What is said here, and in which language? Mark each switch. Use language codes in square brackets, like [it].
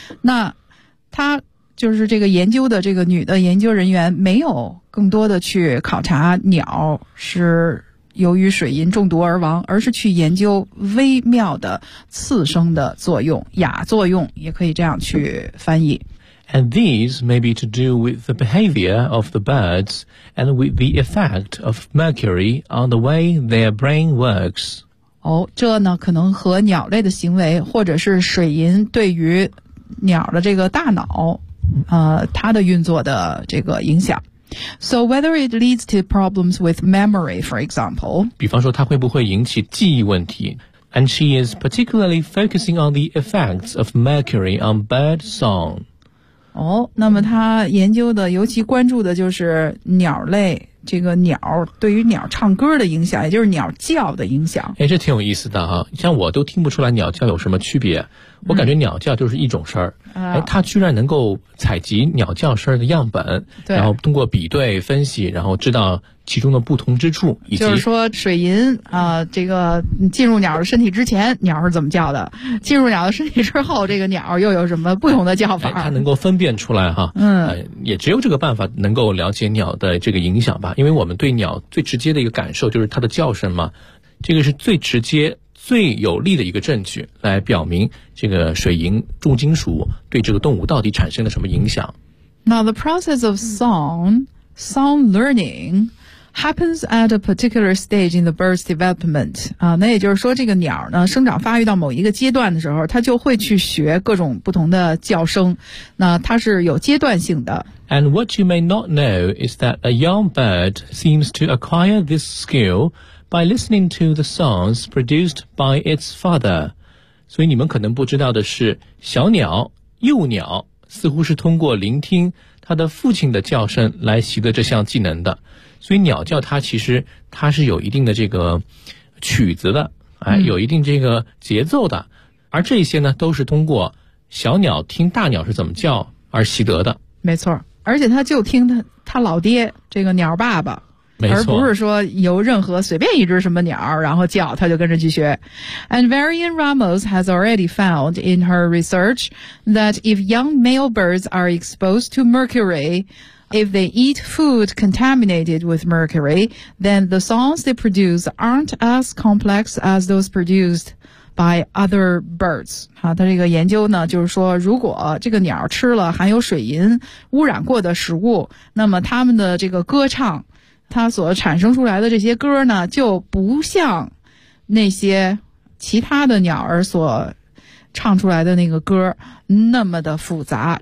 [zh] 那他就是这个研究的这个女的研究人员没有更多的去考察鸟是由于水银中毒而亡，而是去研究微妙的次生的作用，亚作用也可以这样去翻译。 [en] And these may be to do with the behavior of the birds and with the effect of mercury on the way their brain works. [zh] 哦，这呢可能和鸟类的行为或者是水银对于鸟的这个大脑它的运作的这个影响。 [en] So whether it leads to problems with memory, for example, [zh] 比方说它会不会引起记忆问题。 [en] And she is particularly focusing on the effects of mercury on bird song. [zh] 哦，那么她研究的尤其关注的就是鸟类，这个鸟对于鸟唱歌的影响，也就是鸟叫的影响。哎，这挺有意思的啊，像我都听不出来鸟叫有什么区别，我感觉鸟叫就是一种声儿。哎，他居然能够采集鸟叫声的样本，对，然后通过比对分析，然后知道其中的不同之处，以及就是说水银这个进入鸟的身体之前鸟是怎么叫的，进入鸟的身体之后这个鸟又有什么不同的叫法。哎，他能够分辨出来哈。也只有这个办法能够了解鸟的这个影响吧，因为我们对鸟最直接的一个感受就是它的叫声嘛，这个是最直接最有力的一个证据，来表明这个水银重金属对这个动物到底产生了什么影响。 [en] Now the process of song learning happens at a particular stage in the bird's development. [zh] 那也就是说这个鸟呢生长发育到某一个阶段的时候，它就会去学各种不同的叫声。那它是有阶段性的。 [en] And what you may not know is that a young bird seems to acquire this skill by listening to the songs produced by its father. [zh] 所以你们可能不知道的是，小鸟幼鸟似乎是通过聆听它的父亲的叫声来习得这项技能的。所以鸟叫它其实它是有一定的这个曲子的，哎，有一定这个节奏的。而这些呢都是通过小鸟听大鸟是怎么叫而习得的。没错，而且它就听它老爹这个鸟爸爸，而不是说由任何随便一只什么鸟然后叫他就跟着去学。 [en] And Varian Ramos has already found in her research that if young male birds are exposed to mercury, if they eat food contaminated with mercury, then the songs they produce aren't as complex as those produced by other birds. [zh] 好，他这个研究呢就是说如果这个鸟吃了含有水银污染过的食物，那么他们的这个歌唱，它所产生出来的这些歌呢就不像那些其他的鸟儿所唱出来的那个歌那么的复杂。